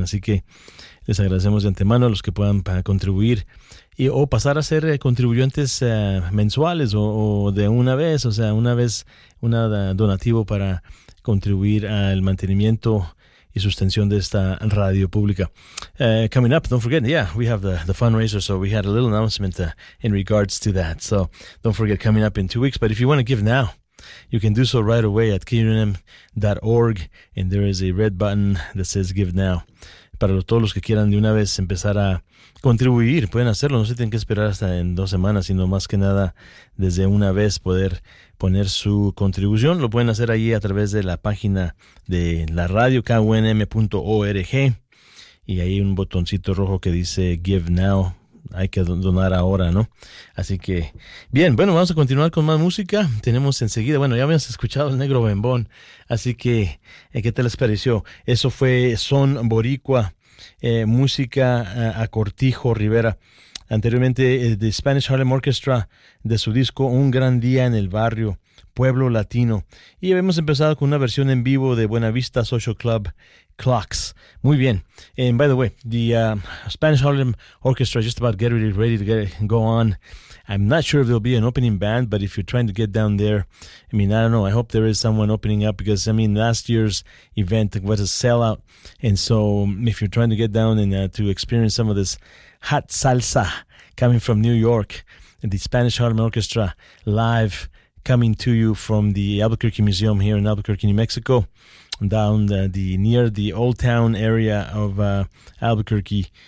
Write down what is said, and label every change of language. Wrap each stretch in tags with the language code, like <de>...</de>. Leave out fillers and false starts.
<es>Así que les agradecemos de antemano a los que puedan contribuir o pasar a ser contribuyentes mensuales o de una vez, o sea, una vez un donativo para contribuir al mantenimiento y sustención de esta radio pública.</es> <en>Coming up, don't forget, yeah, we have the fundraiser, so we had a little announcement in regards to that. So don't forget, coming up in 2 weeks. But if you want to give now, you can do so right away at KUNM.org, and there is a red button that says Give Now.</en> <es>Para todos los que quieran de una vez empezar a contribuir, pueden hacerlo. No se tienen que esperar hasta en 2 semanas, sino más que nada desde una vez poder poner su contribución. Lo pueden hacer allí a través de la página de la radio, KUNM.org, y hay un botoncito rojo que dice Give Now. Hay que donar ahora, ¿no? Así que, bien, bueno, vamos a continuar con más música. Tenemos enseguida, bueno, ya habíamos escuchado el Negro Bembón, así que, ¿qué te les pareció? Eso fue Son Boricua, música a Cortijo Rivera. Anteriormente, The Spanish Harlem Orchestra, de su disco Un Gran Día en el Barrio, Pueblo Latino. Y habíamos empezado con una versión en vivo de Buena Vista Social Club, Clocks. Muy bien.</es> <en>And by the way, the Spanish Harlem Orchestra just about get ready to go on. I'm not sure if there'll be an opening band, but if you're trying to get down there, I mean, I don't know. I hope there is someone opening up, because, I mean, last year's event was a sellout. And so if you're trying to get down and to experience some of this hot salsa coming from New York, the Spanish Harlem Orchestra live coming to you from the Albuquerque Museum here in Albuquerque, New Mexico, down the near the Old Town area of Albuquerque.</en>